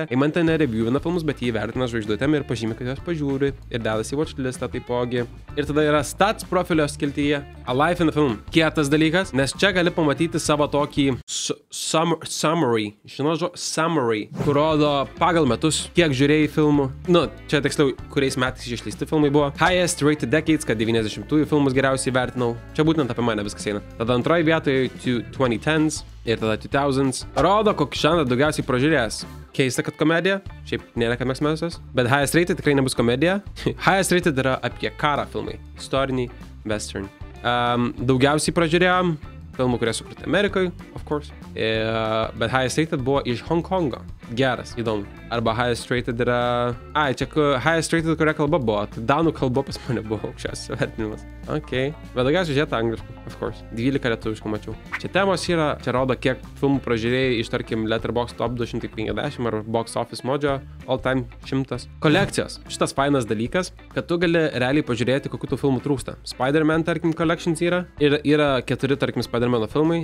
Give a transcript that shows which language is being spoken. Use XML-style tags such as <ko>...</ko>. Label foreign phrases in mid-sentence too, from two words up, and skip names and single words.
<lt>Eimantė nereviewina filmus, bet jį vertina žvaigždutėm ir pažymė, kad jos pažiūri ir dedasi į watchlistą taipogi. Ir tada yra stats profilio skiltyje A Life in the Film. Kietas dalykas, nes čia gali pamatyti savo tokį summary. Žinau, summary, kur rodo pagal metus, kiek žiūrėjai filmų. Nu, čia tiksliau, kuriais metais išleisti filmai buvo.</lt> <en>Highest rated decades,</en> <lt>kad 90-ųjų filmus geriausiai vertinau. Čia būtent apie mane viskas eina. Tada antroji vietoje 2010s ir tada 2000s. Rodo, kokį žanrą daugiausiai pražiūrėjęs. Keista, kad komedija. Šiaip nėra, kad mėgstamiausias. Bet</lt> <en>highest rated</en> <lt>tikrai nebus komedija.</lt> <en>Highest rated</en> <lt>yra apie karą filmai. Istoriniai, western. Daugiausiai pražiūrėjom filmų, kurie sukurti Amerikoje,</lt> <en>of course.</en> <lt>Bet</lt> <en>highest rated</en> <lt>buvo iš Hong Kongo. geras, įdomu. Arba</lt> <en>Highest Rated</en> <lt>yra... Ai, čia</lt> <en>Highest Rated,</en> <lt>kuria kalba buvo. Tai danų kalba pas mane buvo aukščiausias vertinimas. Ok. Bet daugiausiai žiūrėta angliškai,</lt> <en>of course.</en> <lt>12 lietuviškų mačiau. Čia temos yra, čia rodo, kiek filmų pražiūrėjai iš, tarkim, Letterboxd Top 250 ar Box Office Mojo All Time 100. Kolekcijos. Šitas fainas dalykas, kad tu gali realiai pažiūrėti, kokių tų filmų trūksta. Spider-Man, tarkim, collections yra. Ir yra 4, tarkim, Spider-Mano filmai.</lt>